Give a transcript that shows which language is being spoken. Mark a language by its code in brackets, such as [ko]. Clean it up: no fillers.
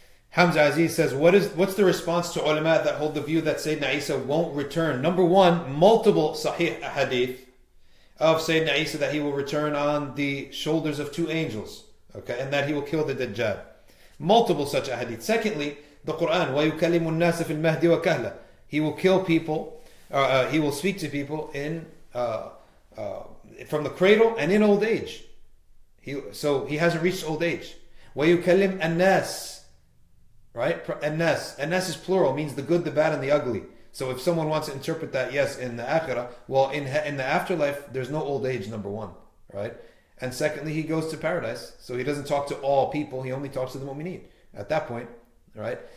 [en] Hamza Aziz says, what's the response to ulama that hold the view that Sayyidina Isa won't return? Number one, multiple sahih ahadith of Sayyidina Isa that he will return on the shoulders of 2 angels, okay, and that he will kill the Dajjal. Multiple such ahadith. Secondly, the Quran, [ar] وَيُكَلِّمُ النَّاسَ فِي الْمَهْدِ وَكَهْلًا. [en] He will kill people, he will speak to people in from the cradle and in old age. So he hasn't reached old age. [ar] وَيُكَلِّمُ النَّاسِ, right? [en] An-nas is plural, means the good, the bad, and the ugly. So if someone wants to interpret that, yes, in the akhirah, well, in the afterlife, there's no old age, number one, right? And secondly, he goes to paradise, so he doesn't talk to all people, he only talks to the mu'mineen at that point. Right?